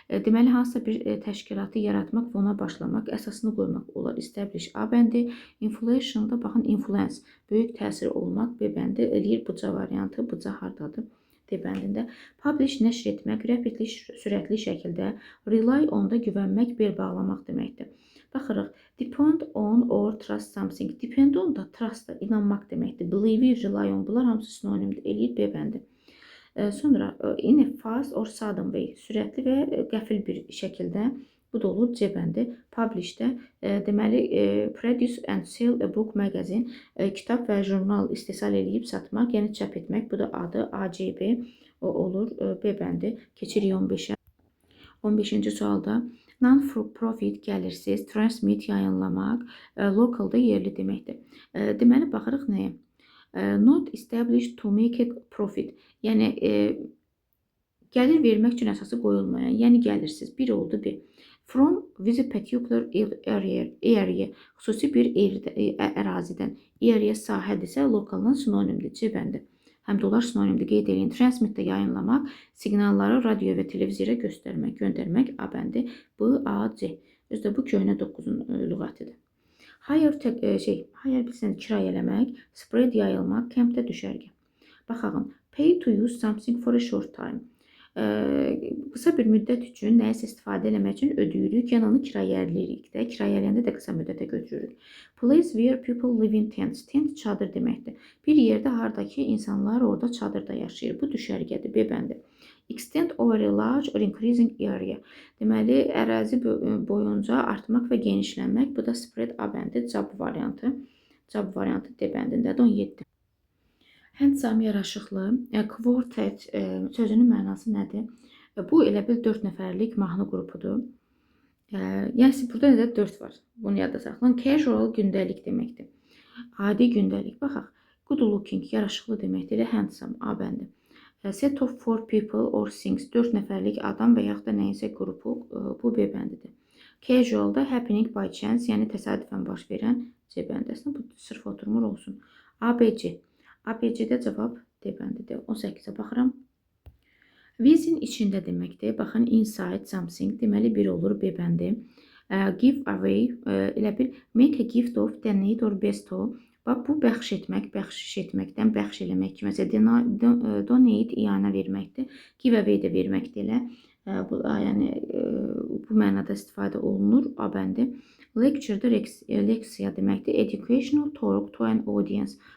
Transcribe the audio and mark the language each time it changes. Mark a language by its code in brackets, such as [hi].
[az] Deməli, hansısa bir təşkilatı yaratmaq və ona başlamaq, əsasını qoymaq olar. Establish A bəndi. Influential da, baxın, influence, böyük təsir olmaq B bəndi eləyir buca variantı. Buca hardadır? D D bəndində. Publish nəşr etmək, rapidly sürətli şəkildə, rely on-da güvənmək, bel bağlamaq deməkdir. Baxırıq. [en] Depend on or trust something. [az] Depend on da trust da inanmaq deməkdir. Believe, rely on bunlar hamısı sinonimdir. Eləyir B bəndi. Sonra [en] in a fast or sudden way, [az] sürətli və qəfil bir şəkildə, bu da olur C bəndi. Publish-də deməli [en] produce and sell a book magazine, [az] kitab və jurnal istehsal edib satmaq, yəni çap etmək, bu da adı ACB olur B bəndi. Keçirik 15-ə. 15-ci sualda non-profit gəlirsiz, transmit yayınlamaq, localda yerli deməkdir. Deməli baxırıq nəyə? [en] Not established to make a profit. [az] Yəni gəlir vermək üçün əsası qoyulmayan, yəni gəlirsiz. Bir oldu bir. [en] From visit particular area, [az] xüsusi bir ərazidən. Area sahədirsə lokaldan sinonimdir. C bəndi. Həm də onlar sinonimdir. Qeyd edin. Transmitdə yayınlamaq, siqnalları radio və televizora göstərmək, göndərmək A bəndi. B, A, C. Özdə bu köhnə 9-un lüğətidir. Hire bilsəniz kirayə eləmək, spread yayılmaq, campdə düşərgə. [en] Baxaq, pay to use something for a short time. [az] Qısa bir müddət üçün nəyisə istifadə eləmək üçün ödəyirik, yəni onu kirayələyirik də, kirayələyəndə də qısa müddətə götürürük. [en] Place where people live in tents. [az] Tent çadır deməkdir. Bir yerdə hardakı insanlar orada çadırda yaşayır. Bu düşərgədir, B bəndi. [en] Extend over a large or increasing area. [az] Deməli, ərazi boyunca artmaq və genişlənmək. Bu da spread A bəndi, cavab variantı. Cavab variantı D bəndindədir, 17. Handsome, yaraşıqlı. Quartet sözünün mənası nədir? Bu elə bil 4 nəfərlik mahnı qrupudur. Yəni, burada nədə 4 var. Bunu yadda saxlayın. Casual, gündəlik deməkdir. Adi gündəlik. Baxaq. Good looking, yaraşıqlı deməkdir. Elə handsome, A bəndi. [en] Set of 4 people or things, [az] 4 nəfərlik adam və yaxud da nəyinsə qrupu, bu B bəndidir. Casual da [en] happening by chance, [az] yəni təsadüfən baş verən C bəndəsində. Bu sırf oturmur olsun. ABC. ABC-də cavab D bəndidir. 18-ə baxıram. Within içində deməkdir. Baxın, [en] inside something [az] deməli bir olur B bəndi. [en] Give away, [az] elə bil [en] make a gift of, donate or bestow. [az] Bax, bu bəxş etmək, bəxşiş etməkdən bəxş eləmək kimi. Məsələn, donate, iyanə verməkdir. Give away də verməkdir elə. Yəni, bu mənada istifadə olunur. A bəndi. Lecture-da leksiya deməkdir. [en] Educational talk to an audience.